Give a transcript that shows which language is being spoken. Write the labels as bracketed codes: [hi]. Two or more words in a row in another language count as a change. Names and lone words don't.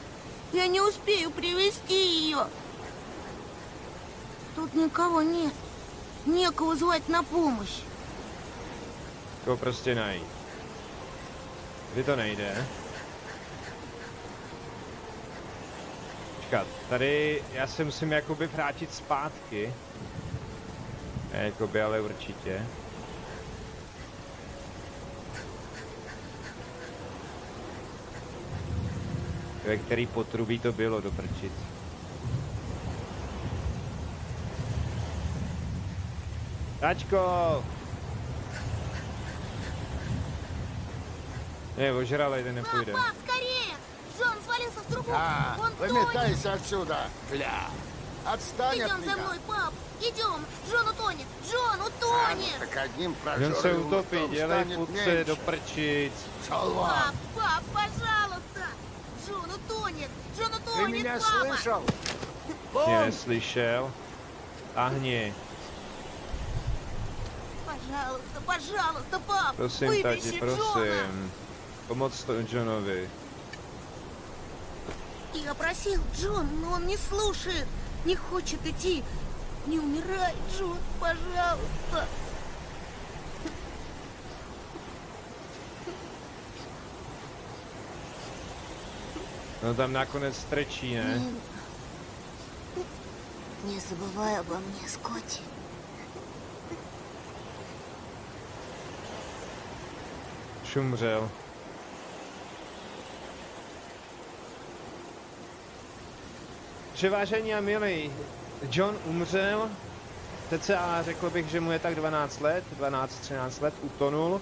[ru] Я не успею привезти ее! Тут никого нет. Некого звать на помощь. [cs] To prostě najít. Kdy to nejde? Počkat, tady já se musím jakoby vrátit zpátky. Jakoby, ale určitě. Ve který potrubí to bylo doprčit. Tačko! Не, ožralej, ten nepůjde. [ru] Пап, скорее! Джон свалился в трубу! Он Выметайся отсюда, бля! Отстань от Идем меня! за мной, пап! Идем! Джон утонет! Джон утонет! Так одним [cs] Jen se [ru] прожорливым [cs] utopí, [ru] ртом [cs] dělej [ru] станет [cs] putce [ru] меньше. [cs] do prčic. [ru] Пап, пап, пожалуйста! Джон утонет! Джон Ты утонет, меня папа! слышал? [cs] Mě neslyšel. Tahni. [ru] Пожалуйста, пожалуйста, пап! [cs] Prosím, [ru] Вытащи [cs] tati, [ru] Джона! [cs] prosím. Pomoc to Johnovi. [ru] Я просил Джон, но он не слушает. Не хочет идти. Не умирай, Джон, пожалуйста. [cs] No tam nakonec strčí, ne? [ru] Не забывай обо мне, Скотти. [cs] Šumřel. Že vážení a milí, John umřel, cca řekl bych, že mu je tak 12 let, 12-13 let, utonul.